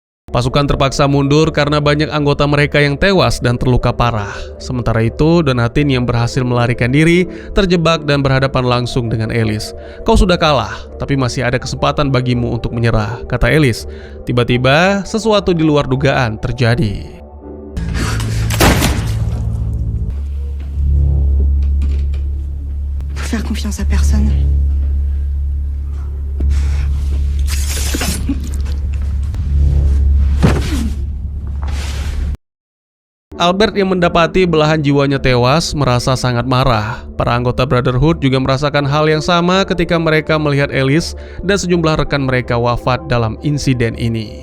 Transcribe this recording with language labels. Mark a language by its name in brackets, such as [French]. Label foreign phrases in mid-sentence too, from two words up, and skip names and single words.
[Indonesian] Pasukan terpaksa mundur karena banyak anggota mereka yang tewas dan terluka parah. Sementara itu, Donatin yang berhasil melarikan diri, terjebak dan berhadapan langsung dengan Alice. "Kau sudah kalah, tapi masih ada kesempatan bagimu untuk menyerah," kata Alice. Tiba-tiba, sesuatu di luar dugaan terjadi. [French] Faut faire confiance à personne. [Indonesian] Albert yang mendapati belahan jiwanya tewas merasa sangat marah. Para anggota Brotherhood juga merasakan hal yang sama ketika mereka melihat Alice dan sejumlah rekan mereka wafat dalam insiden ini.